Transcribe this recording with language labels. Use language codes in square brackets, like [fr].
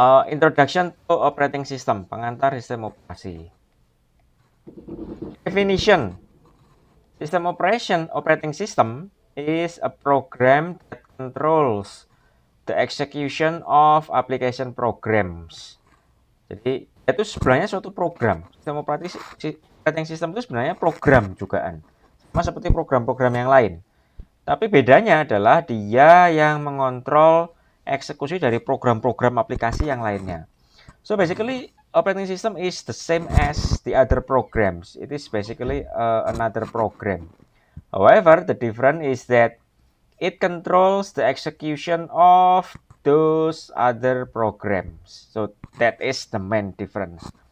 [en] Introduction to operating system, [id] pengantar sistem operasi. [en] Definition. System operating system is a program that controls the execution of application programs. [id] Jadi, itu sebenarnya suatu program. Operating system itu sebenarnya program jugaan. Sama seperti program-program yang lain. Tapi bedanya adalah dia yang mengontrol eksekusi dari program-program aplikasi yang lainnya. [en] So basically, operating system is the same as the other programs. It is basically another program. However, the difference is that it controls the execution of those other programs. So that is the main difference.